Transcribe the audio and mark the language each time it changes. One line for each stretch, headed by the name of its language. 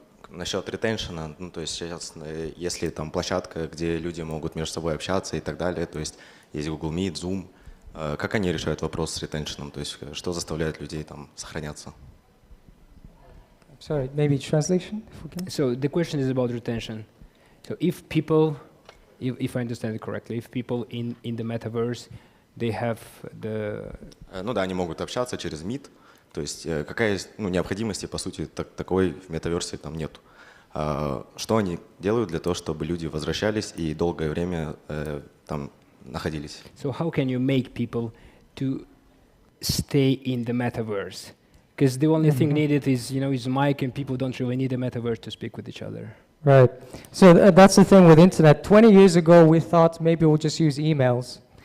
Russian: Насчет ретеншена, ну, то есть сейчас, если там площадка, где люди могут между собой общаться и так далее, то есть есть Google Meet, Zoom, как они решают вопрос с ретеншеном, то есть что заставляет людей там сохраняться?
English: Sorry, maybe translation? So the question is about retention. So if people, if I understand it correctly, if people in the metaverse, they have the...
Russian: Ну да, они могут общаться через Meet. То есть какая необходимости, по сути, такой в метаверсе там нету. Что они делают для того, чтобы люди возвращались и долгое время там находились.
English: So how can you make people to stay in the metaverse? Because the only thing needed is, is mic, and people don't really need a metaverse to speak with each other. Right. So that's the thing with internet. 20 years ago, we thought maybe we'll just use emails.